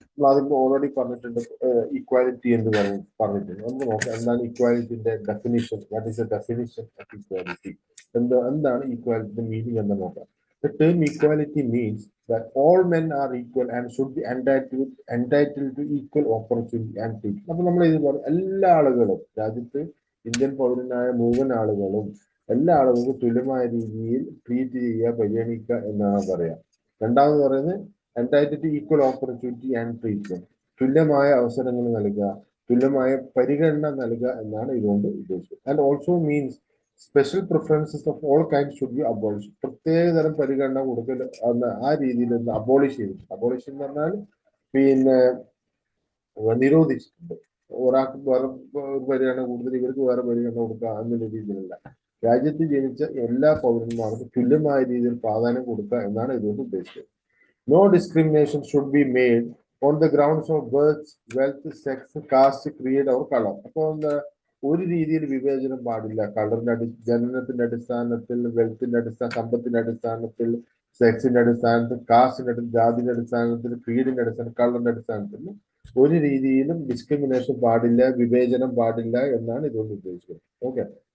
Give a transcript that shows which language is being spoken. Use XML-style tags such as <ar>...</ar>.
<ml>അതിപ്പോ ഓൾറെഡി പറഞ്ഞിട്ടുണ്ട്, ഇക്വാലിറ്റി എന്ന് പറഞ്ഞിട്ടുണ്ട്. നമുക്ക് നോക്കാം എന്താണ് ഇക്വാലിറ്റിന്റെ definition.</ml> <en>What is the definition of equality?</en> <ml>എന്താണ് ഇക്വാലിറ്റിന്റെ മീനിങ് എന്ന് നോക്കാം.</ml> <en>The term equality means that all men are equal and should be entitled to equal opportunity and treatment.</en> <ml>അപ്പൊ നമ്മൾ ഇത് എല്ലാ ആളുകളും, രാജ്യത്ത് ഇന്ത്യൻ പൗരനായ മുഴുവൻ ആളുകളും, എല്ലാ ആളുകൾക്കും തുല്യമായ രീതിയിൽ ട്രീറ്റ് ചെയ്യുക, പരിഗണിക്കുക എന്നാണ് പറയാം. രണ്ടാമത് പറയുന്നത്</ml> <en>entitled to equal opportunity and treatment,</en> <ml>തുല്യമായ അവസരങ്ങൾ നൽകുക, തുല്യമായ പരിഗണന നൽകുക എന്നാണ് ഇതുകൊണ്ട് ഉദ്ദേശിച്ചത്.</ml> <en>And also means special preferences of all kind should be abolish.</en> <ml>പ്രത്യേകതരം പരിഗണന കൊടുക്കൽ ആ രീതിയിൽ ഒന്ന് അബോളിഷ് ചെയ്തിട്ടുണ്ട്. അബോളിഷ് എന്ന് പറഞ്ഞാൽ പിന്നെ നിരോധിച്ചിട്ടുണ്ട്. ഒരാൾക്ക് വേറെ ഒരു പരിഗണന കൂടുതൽ, ഇവർക്ക് വേറെ പരിഗണന കൊടുക്കുക എന്നുള്ള രീതിയിലല്ല. രാജ്യത്ത് ജനിച്ച എല്ലാ പൗരന്മാർക്കും തുല്യമായ രീതിയിൽ പ്രാധാന്യം കൊടുക്കുക എന്നാണ് ഇതുകൊണ്ട് ഉദ്ദേശിച്ചത്.</ml> <en>No discrimination should be made on the grounds of birth, wealth, sex, caste, creed or color.</en> <ml>അപ്പോൾ ഒരു രീതിയിൽ വിവേചനം പാടില്ല. കളറിന്റെ ജനനത്തിന്റെ അടിസ്ഥാനത്തിൽ, വെൽത്തിന്റെ സമ്പത്തിന്റെ അടിസ്ഥാനത്തിൽ, സെക്സിന്റെ അടിസ്ഥാനത്തിൽ, കാസ്റ്റിന്റെ ജാതിയുടെ അടിസ്ഥാനത്തിൽ, ക്രീഡിന്റെ അടിസ്ഥാനത്തിൽ, കളറിന്റെ അടിസ്ഥാനത്തിൽ ഒരു രീതിയിലും ഡിസ്ക്രിമിനേഷൻ പാടില്ല, വിവേചനം പാടില്ല എന്നാണ് ഇതുകൊണ്ട് ഉദ്ദേശിക്കുന്നത്. ഓക്കെ.</ml>